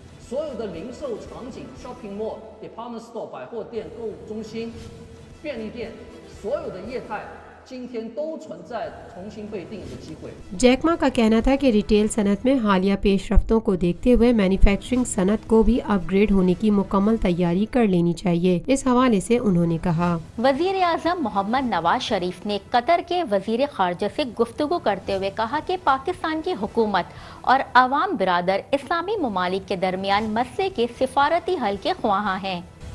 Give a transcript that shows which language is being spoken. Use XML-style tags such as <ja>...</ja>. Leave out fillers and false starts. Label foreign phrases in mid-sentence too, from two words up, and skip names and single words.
<zh>所有的零售场景</zh> <en>shopping mall、 department store</en> <zh>百货店、购物中心、便利店，所有的业态今天都存在重新被定义的机会。</zh> <ur>جیک ما کا کہنا تھا کہ ریٹیل صنعت میں حالیہ پیش رفتوں کو دیکھتے ہوئے مینوفیکچرنگ صنعت کو بھی اپگریڈ ہونے کی مکمل تیاری کر لینی چاہیے. اس حوالے سے انہوں نے کہا, وزیر اعظم محمد نواز شریف نے قطر کے وزیر خارجہ سے گفتگو کرتے ہوئے کہا کہ پاکستان کی حکومت اور عوام برادر اسلامی ممالک کے درمیان مسئلے کے سفارتی حل کے خواہاں ہیں.</ur>